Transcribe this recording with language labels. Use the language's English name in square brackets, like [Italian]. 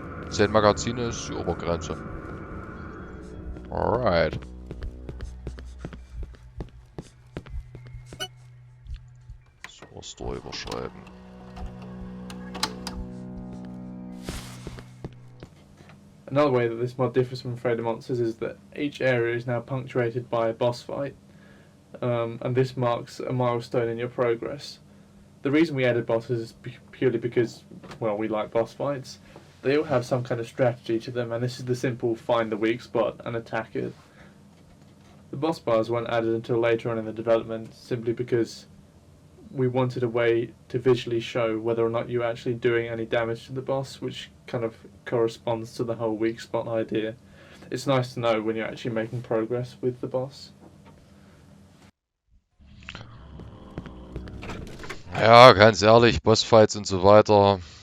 [German] 10 Magazine ist die Obergrenze. Alright. So, Store überschreiben. [English] Another way that this mod differs from Afraid of Monsters is that each area is now punctuated by a boss fight, and this marks a milestone in your progress. The reason we added bosses is purely because, well, we like boss fights. They all have some kind of strategy to them, and this is the simple find the weak spot and attack it. The boss bars weren't added until later on in the development, simply because we wanted a way to visually show whether or not you're actually doing any damage to the boss, which kind of corresponds to the whole weak spot idea. It's nice to know when you're actually making progress with the boss. [German] Ja, ganz ehrlich, Bossfights und so weiter.